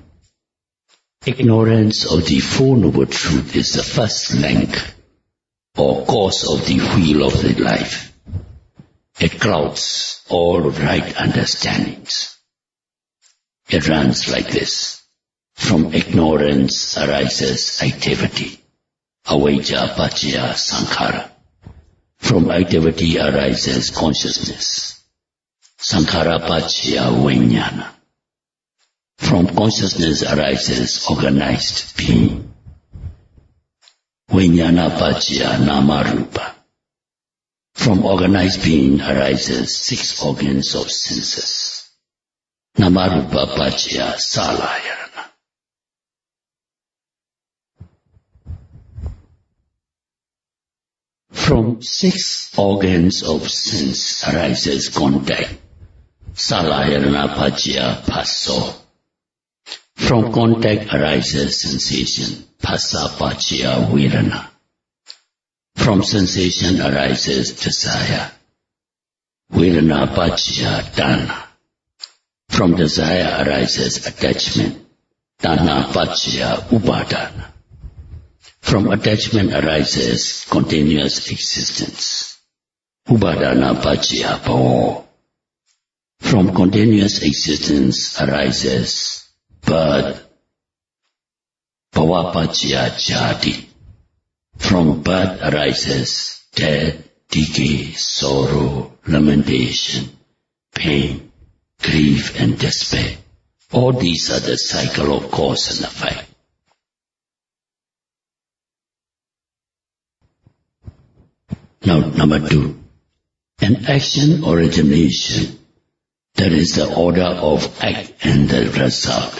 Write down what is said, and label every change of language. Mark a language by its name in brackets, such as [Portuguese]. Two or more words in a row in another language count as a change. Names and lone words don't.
[English] Ignorance of the Four Noble Truth is the first link or cause of the wheel of the life. It clouds all right understandings. It runs like this. From ignorance arises activity, [Pali] avijja paccaya sankhara. [English] From activity arises consciousness, [Pali] sankhara paccaya vijnana. [English] From consciousness arises organized being, [Pali] vijnana paccaya nama rupa. [English] From organized being arises 6 organs of senses, [Pali] nama rupa paccaya salayana. [English] From 6 organs of sense arises contact, [Pali] salayana paccaya passo. [English] From contact arises sensation, [Pali] phassa paccaya vedana. [English] From sensation arises desire, [Pali] vedana paccaya tanha. [English] From desire arises attachment, [Pali] tanha paccaya upadana. [English] From attachment arises continuous existence, [Pali] upadana paccaya bhava. [English] From continuous existence arises birth, [Pali] bhava paccaya jati. [English] From birth arises death, decay, sorrow, lamentation, pain, grief and despair. All these are the cycle of cause and effect. Now, number 2, an action origination, that is the order of act and the result.